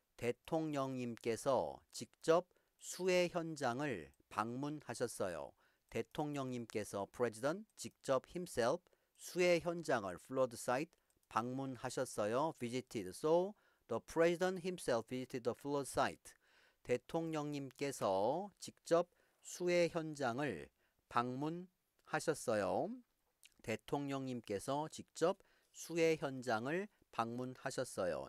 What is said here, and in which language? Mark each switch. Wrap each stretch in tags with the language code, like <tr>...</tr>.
<ko>대통령님께서 직접 수해 현장을 방문하셨어요. 대통령님께서 president 직접 himself 수해 현장을 flood site 방문하셨어요.</ko> <en>visited. So the president himself visited the flood site.</en> <ko>대통령님께서 직접 수해 현장을 방문하셨어요. 대통령님께서 직접 수해 현장을 방문하셨어요.</ko>